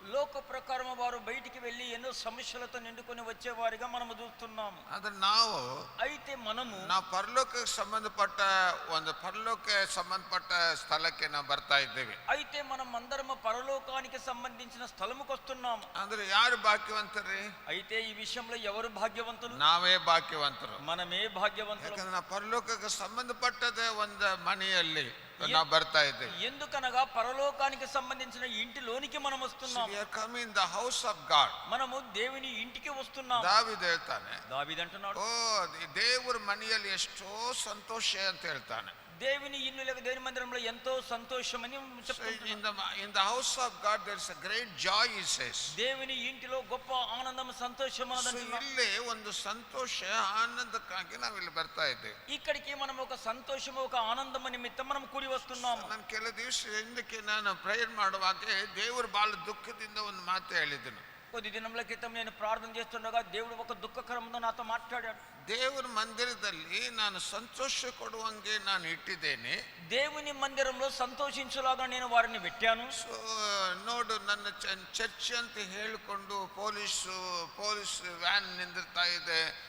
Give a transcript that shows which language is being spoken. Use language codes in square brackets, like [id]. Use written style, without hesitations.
[te] లోక ప్రకారం వారు బయటికి వెళ్ళి ఎన్నో సమస్యలతో నిండుకొని వచ్చేవారిగా మనము చూస్తున్నాము. [kn] ಆದ್ರೆ ನಾವು [te] అయితే మనము [kn] ಪರಲೋಕಕ್ಕೆ ಸಂಬಂಧಪಟ್ಟ ಸ್ಥಳಕ್ಕೆ ನಾವು ಬರ್ತಾ ಇದ್ದೇವೆ. [te] అయితే మనం అందరం పరలోకానికి సంబంధించిన స్థలముకు వస్తున్నాము. [kn] ಅಂದ್ರೆ ಯಾರು ಭಾಗ್ಯವಂತರೇ? [te] అయితే ఈ విషయంలో ఎవరు భాగ్యవంతులు? [kn] ನಾವೇ ಭಾಗ್ಯವಂತರು. [te] మనమే భాగ్యవంతులు. [kn] ಯಾಕಂದ್ರೆ ನಾವು ಪರಲೋಕಕ್ಕೆ ಸಂಬಂಧಪಟ್ಟದ ಒಂದು ಮನೆಯಲ್ಲಿ ನಾವು ಬರ್ತಾ ಇದ್ದೇವೆ. [te] ఎందుకనగా పరలోకానికి సంబంధించిన ఇంటిలోనికి మనం వస్తున్నాము. [en] We are coming in the house of God. [te] మనము దేవుని ఇంటికి వస్తున్నాము. [kn] ದಾವೀದ ಹೇಳ್ತಾನೆ, [te] దావీదు అంటున్నాడు, [kn] ಓ ದೇವರ ಮನೆಯಲ್ಲಿ ಎಷ್ಟೋ ಸಂತೋಷ ಅಂತ ಹೇಳ್ತಾನೆ. [te] దేవుని ఇల్లు లేక దేవుని మందిరంలో ఎంతో సంతోషమని చెప్తున్నాడు. [en] In the house of God there is a great joy, he says. [te] దేవుని ఇంటిలో గొప్ప ఆనందం సంతోషం అన్నదంటున్నాడు. [kn] ಇಲ್ಲಿ ಒಂದು ಸಂತೋಷ ಆನಂದಕ್ಕಾಗಿ ನಾವು ಇಲ್ಲಿ ಬರ್ತಾ ಇದ್ದೇವೆ. [te] ఇక్కడికి మనం ఒక సంతోషము ఒక ఆనందం నిమిత్తం మనం కూడి వస్తున్నాము. [kn] ನಾನು ಕೆಲ ದಿವಸ ಹಿಂದಕ್ಕೆ ನಾನು ಪ್ರೇಯರ್ ಮಾಡುವಾಗ ದೇವರು ಬಹಳ ದುಃಖದಿಂದ ಒಂದು ಮಾತು ಹೇಳಿದನು. [te] కొద్ది దినముల క్రితం నేను ప్రార్థన చేస్తుండగా దేవుడు ఒక దుఃఖకరంతో నాతో మాట్లాడాడు. [kn] ದೇವರ ಮಂದಿರದಲ್ಲಿ ನಾನು ಸಂತೋಷ ಕೊಡುವಂಗೆ ನಾನು ಇಟ್ಟಿದ್ದೇನೆ. [te] దేవుని మందిరంలో సంతోషించులాగా నేను వారిని పెట్టాను. [kn] ಸೊ ನೋಡು, ನನ್ನ ಚರ್ಚ್ ಅಂತ ಹೇಳಿಕೊಂಡು ಪೊಲೀಸ್ ವ್ಯಾನ್ ನಿಂದಿರ್ತಾ ಇದೆ.